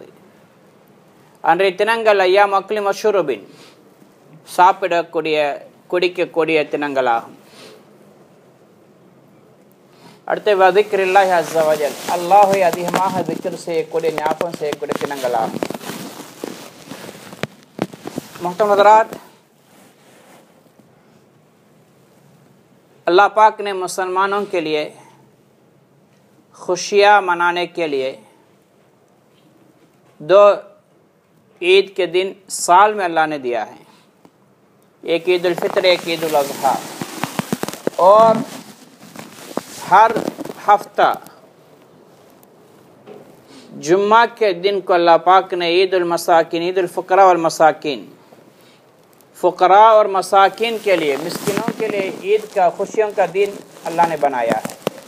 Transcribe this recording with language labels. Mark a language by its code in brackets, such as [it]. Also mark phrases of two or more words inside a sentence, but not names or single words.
[ta] அன்றைய தினங்கள் [ar] أيام أكل وشرب [ta] சாப்பிடக்கூடிய குடிக்கக்கூடிய தினங்களாகும். அடுத்து [ar] وذكر الله عز وجل [ta] அல்லாஹை அதிகமாக திக்ர் செய்யக்கூடிய ஞாபகம் செய்யக்கூடிய தினங்களாகும். [ur] محترم حضرات، اللہ پاک نے مسلمانوں کے لیے خوشیاں منانے کے لیے 2 عید کے دن سال میں اللہ نے دیا ہے. ایک عید الفطر، ایک عید الاضحیٰ۔ اور ہر ہفتہ جمعہ کے دن کو اللہ پاک نے عید المساکین، عید الفقراء والمساکین، فقراء اور مساکین کے لیے، مسکینوں کے لیے عید کا، خوشیوں کا دن اللہ نے بنایا ہے.